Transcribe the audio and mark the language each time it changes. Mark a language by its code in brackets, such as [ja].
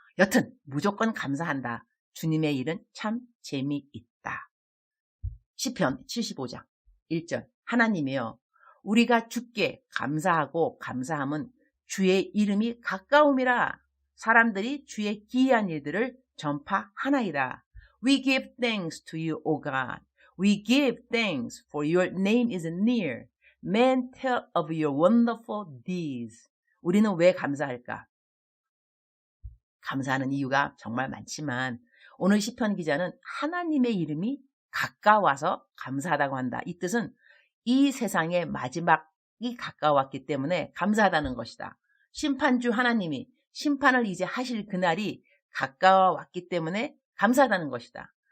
[ko] 여튼 무조건 감사한다. 주님의 일은 참 재미있다. 시편 75장 1절 하나님이여 우리가 주께 감사하고 감사함은 주의 이름이 가까움이라 사람들이 주의 기이한 일들을 전파하나이다. [en] We give thanks to you, O God. We give thanks for your name is near. Men tell of your wonderful deeds. [ko] 우리는 왜 감사할까? 감사하는 이유가 정말 많지만 오늘 시편 기자는 하나님의 이름이 가까워서 감사하다고 한다. 이 뜻은 이 세상의 마지막이 가까웠기 때문에 감사하다는 것이다. 심판주 하나님이 심판을 이제 하실 그날이 가까워왔기 때문에 감사하다는 것이다.